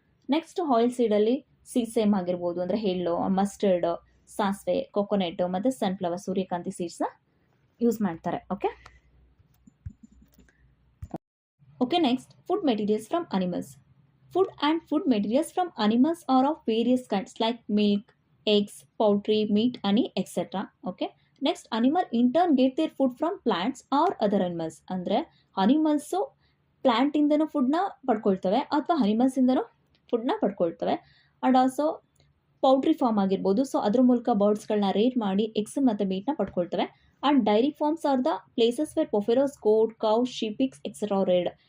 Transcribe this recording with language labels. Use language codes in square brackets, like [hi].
[kn] Next oil ಸೀಡಲ್ಲಿ sesame ಆಗಿರ್ಬೋದು, ಅಂದರೆ ಎಳ್ಳು, ಮಸ್ಟರ್ಡ್, ಸಾಸಿವೆ, ಕೊಕೊನೆಟ್ ಮತ್ತು ಸನ್ಫ್ಲವರ್, ಸೂರ್ಯಕಾಂತಿ ಸೀಡ್ಸ್ನ ಯೂಸ್ ಮಾಡ್ತಾರೆ. [en] Okay, next food materials from animals. Food and food materials from animals are of various kinds like milk, eggs, poultry, meat, honey, etc. Okay. Next, animal in turn get their food from plants or other animals. [kn] ಅಂದರೆ animals ಪ್ಲ್ಯಾಂಟಿಂದನೂ ಫುಡ್ನ ಪಡ್ಕೊಳ್ತವೆ ಅಥವಾ ಅನಿಮಲ್ಸಿಂದನೂ ಫುಡ್ನ ಪಡ್ಕೊಳ್ತವೆ. And also poultry form ಆಗಿರ್ಬೋದು, so ಅದ್ರ ಮೂಲಕ ಬರ್ಡ್ಸ್ಗಳನ್ನ rate ಮಾಡಿ eggs ಮತ್ತು ಮೀಟ್ನ ಪಡ್ಕೊಳ್ತವೆ. [en] And dairy farms are the places where buffaloes, goat, cow, sheep, pigs, etcetera reared.